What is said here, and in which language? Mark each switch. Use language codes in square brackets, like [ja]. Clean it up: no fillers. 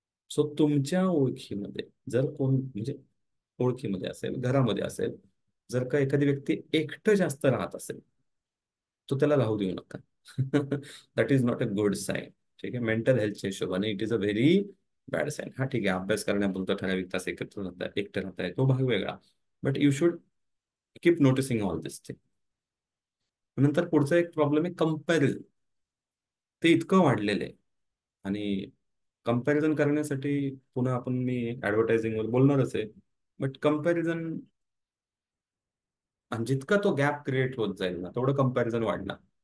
[mr] So तुमच्या ओळखीमध्ये जर कोण, म्हणजे ओळखीमध्ये असेल, घरामध्ये असेल, जर का एखादी व्यक्ती एकटं जास्त राहत असेल, तो त्याला राहू देऊ नका. [en] That is not a good sign. [mr] ठीक आहे, मेंटल हेल्थच्या हिशोबाने [en] It is a very bad sign. [mr] हा ठीक आहे, अभ्यास करण्यापुरतं ठराविक तास एकत्र राहताय, एकटं राहताय, तो भाग वेगळा. [en] But you should keep noticing all this thing. [mr] नंतर पुढचा एक प्रॉब्लेम आहे कंपॅरिझन. ते इतकं वाढलेलं आहे. आणि कंपॅरिझन करण्यासाठी पुन्हा आपण, मी ऍडव्हर्टायझिंगवर बोलणारच आहे. बट कंपॅरिझन, आणि जितका तो गॅप क्रिएट होत जाईल ना, तेवढं कंपॅरिझन वाढणार.